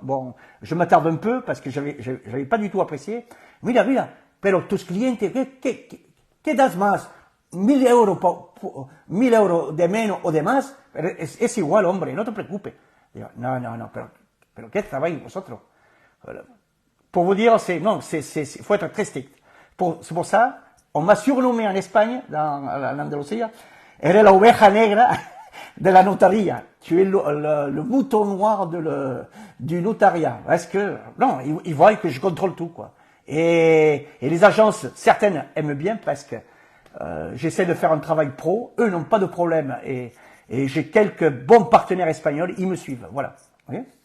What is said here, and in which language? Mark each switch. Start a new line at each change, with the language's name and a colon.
French: Bon, je m'attarde un peu parce que j'avais pas du tout apprécié.
Spanish: Mira, pero tus clientes, ¿qué das más? 1000 euros, 1000 euros de menos o de más, es igual, hombre, no te preocupes. Digo, no, pero ¿qué trabajáis vosotros?
French: Pour vous dire, faut être très strict. C'est pour ça, on m'a surnommé en Espagne, en Andalousie,
Spanish: era la oveja negra de la notaria.
French: Tu es le mouton noir du notariat. Parce que, non, ils voient que je contrôle tout, quoi. Et les agences, certaines aiment bien parce que j'essaie de faire un travail pro, eux n'ont pas de problème et j'ai quelques bons partenaires espagnols, ils me suivent, voilà. Okay.